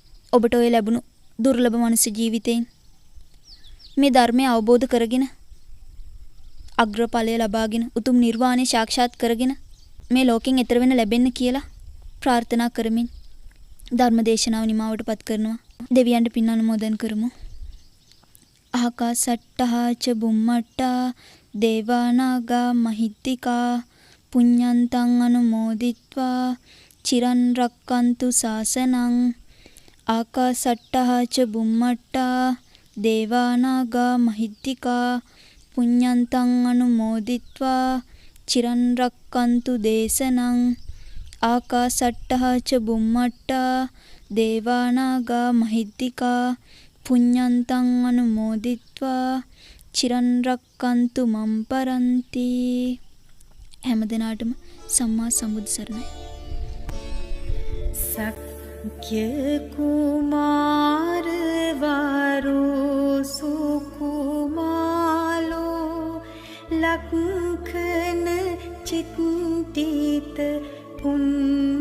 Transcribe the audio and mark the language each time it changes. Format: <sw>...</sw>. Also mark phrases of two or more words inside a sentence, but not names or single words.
<si>ඔබට ඔය ලැබුණු දුර්ලභ මනුස්ස ජීවිතයෙන් මේ ධර්මය අවබෝධ කරගෙන අග්‍රඵලය ලබාගෙන උතුම් නිර්වාණය සාක්ෂාත් කරගෙන මේ ලෝකෙන් එතර වෙන්න ලැබෙන්න කියලා ප්‍රාර්ථනා කරමින් ධර්ම දේශනාව නිමාවටපත් කරනවා. දෙවියන්ට පින් අනුමෝදන් කරමු.</si> <pi>ආකාසට්ටහා ච බුම්මට්ටා දේවානාගා මහිත්‍තිකා පුඤ්ඤන්තං අනුමෝදිත්වා චිරන් රක්칸තු ශාසනං. ආකාසට්ටහා ච බුම්මට්ටා දේවානාගා මහිත්‍තිකා පුඤ්ඤන්තං අනුමෝදිත්වා චිරන් රක්칸තු දේශනං. ආකාසට්ටහා ච බුම්මට්ටා දේවානාගා මහිත්‍තිකා පුඤ්ඤන්තං අනුමෝදිත්වා චිරන් රක්칸තු මම් පරන්ති.</pi> <si>හැමදෙනාටම සම්මා සම්බුදු සරණයි.</si> <pi>සක්්‍ය කුමාර වරු සුකුමාලෝ ලක්ඛන චිත්තිත පුඤ්ඤ</pi>